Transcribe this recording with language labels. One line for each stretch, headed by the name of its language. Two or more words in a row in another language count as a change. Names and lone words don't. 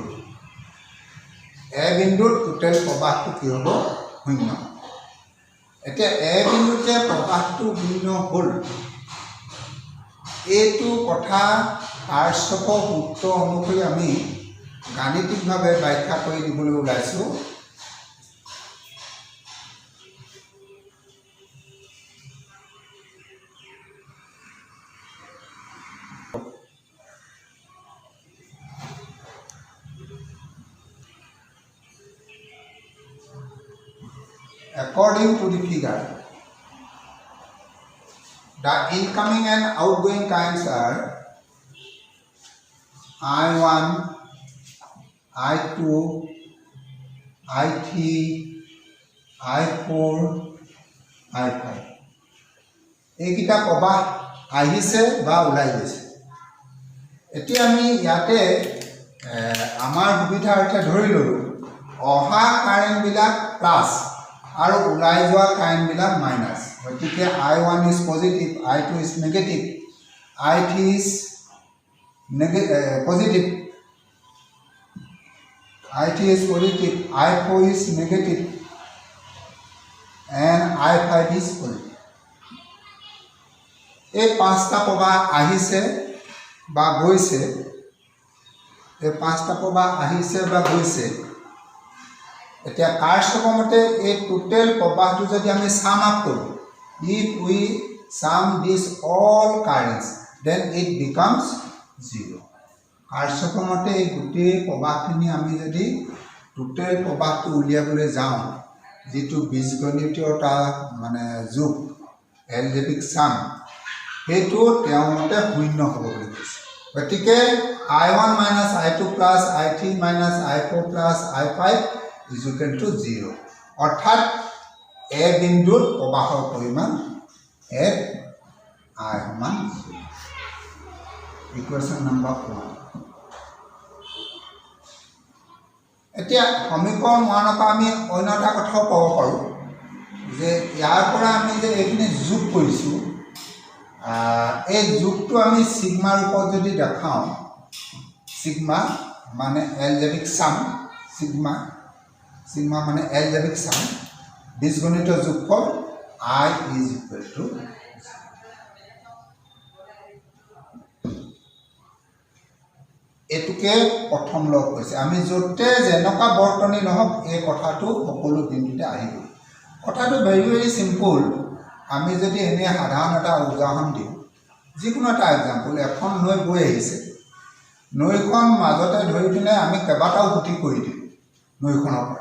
Assamese: এ বিন্দুত টোটেল প্ৰবাহটো কি হ'ব? 0। এতিয়া এ বিন্দুত যে প্ৰবাহটো 0 হ'ল, এইটো কথা কাৰ্যকৰ সূত্ৰ অনুসৰি আমি গাণিতিকভাৱে ব্যাখ্যা কৰি দিবলৈ ওলাইছোঁ।
English: According to the figure, the incoming and outgoing currents are
Assamese: I1, I2, I3, I4, I5 এইকেইটা প্ৰবাহ আহিছে বা ওলাই গৈছে। এতিয়া আমি ইয়াতে আমাৰ সুবিধাৰ্থে ধৰি ল'লোঁ অহা কাৰেণ্টবিলাক প্লাছ আৰু ওলাই যোৱা কাৰেণ্টবিলাক মাইনাছ।
English: গতিকে I1 is positive, I2 is negative, I3 is positive, I3 is positive, I4 is negative, and I5 is positive.
Assamese: এই পাঁচটা প্ৰবাহ আহিছে বা গৈছে, এতিয়া কাৰ্যকমতে এই টোটেল প্ৰবাহটো যদি আমি
English: sum up
Assamese: কৰোঁ,
English: if we sum this all currents then it becomes 0।
Assamese: কাৰ্যকমতে এই গোটেই প্ৰবাহখিনি আমি যদি টোটেল প্ৰবাহটো উলিয়াবলৈ যাওঁ, যিটো বীজগণিতীয় মানে যোগ
English: algebraic sum,
Assamese: সেইটো তেওঁৰ মতে 0 হ'ব বুলি কৈছে।
English: গতিকে I1 minus I2 plus I3 minus I4 plus I5 is equal to 0।
Assamese: অৰ্থাৎ এ বিন্দুত প্ৰবাহৰ পৰিমাণ F I সমান 0।
English: equation number
Assamese: 1। এতিয়া সমীকৰণ 1ৰ পৰা আমি অন্য এটা কথাও ক'ব পাৰোঁ যে ইয়াৰ পৰা আমি যে এইখিনি যোগ কৰিছোঁ, এই যোগটো আমি সিগমা ৰূপত যদি দেখাওঁ, সিগমা মানে
English: algebraic sum,
Assamese: সিগমা মানে
English: algebraic sum,
Assamese: বীজগণিত যোগফল
English: I is equal to 0।
Assamese: এটুকে প্ৰথম লগ কৈছে। আমি য'তে যেনেকুৱা বৰ্তনী নহওক এই কথাটো সকলো বিন্দুতে আহিব। কথাটো
English: very simple.
Assamese: আমি যদি এনে সাধাৰণ এটা উদাহৰণ দিওঁ, যিকোনো এটা এক্সাম্পল, এখন নৈ বৈ আহিছে, নৈখন মাজতে ধৰি পিনে আমি কেইবাটাও খুঁটি কৰি দিওঁ নৈখনৰ পৰা।